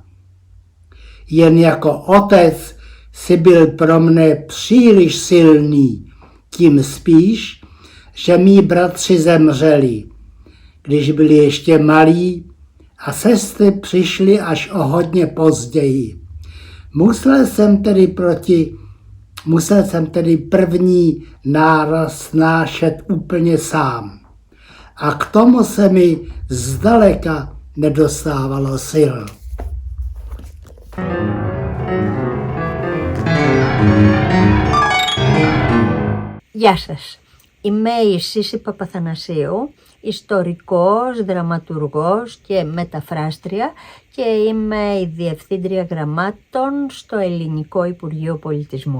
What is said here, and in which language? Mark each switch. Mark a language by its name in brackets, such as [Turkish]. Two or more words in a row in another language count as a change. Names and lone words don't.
[Czech] Jen jako otec si byl pro mne příliš silný, tím spíš, že mí bratři zemřeli, když byli ještě malí a sestry přišly až o hodně později. Musel jsem tedy první náraz snášet úplně sám. A k tomu se mi zdaleka nedostávalo sil. [Greek] Γεια σας. Είμαι η Σύση Παπαθανασίου, ιστορικός, δραματουργός και μεταφράστρια και είμαι η Διευθύντρια Γραμμάτων στο Ελληνικό Υπουργείο Πολιτισμού.